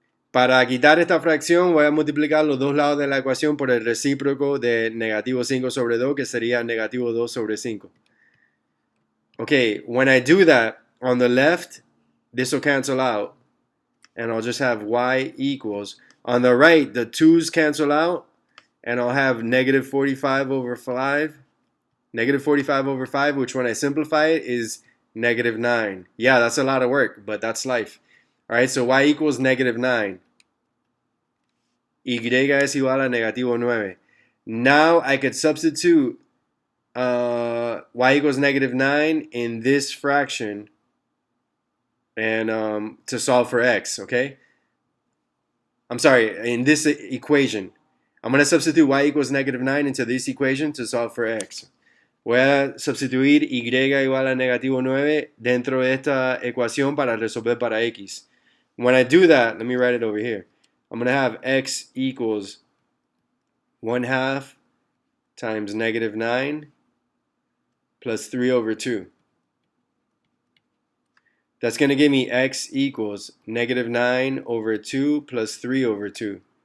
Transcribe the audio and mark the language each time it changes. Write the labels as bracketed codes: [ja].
[es] Para quitar esta fracción voy a multiplicar los dos lados de la ecuación por el recíproco de negativo 5 sobre 2, que sería negativo 2 sobre 5. [en] Okay, when I do that, on the left, this will cancel out, and I'll just have y equals. On the right, the 2's cancel out, and I'll have negative 45 over 5. Negative 45 over 5, which when I simplify it is negative 9. Yeah, that's a lot of work, but that's life. Alright, so y equals negative 9. [es] Y es igual a negativo 9. [en] Now I could substitute y equals negative 9 in this fraction and to solve for x, okay? I'm sorry, in this equation. I'm going to substitute y equals negative 9 into this equation to solve for x. [es] Voy a sustituir y igual a negativo 9 dentro de esta ecuación para resolver para x. [en] When I do that, let me write it over here. I'm going to have x equals 1/2 times negative 9 plus 3 over 2. That's going to give me x equals negative 9 over 2 plus 3 over 2.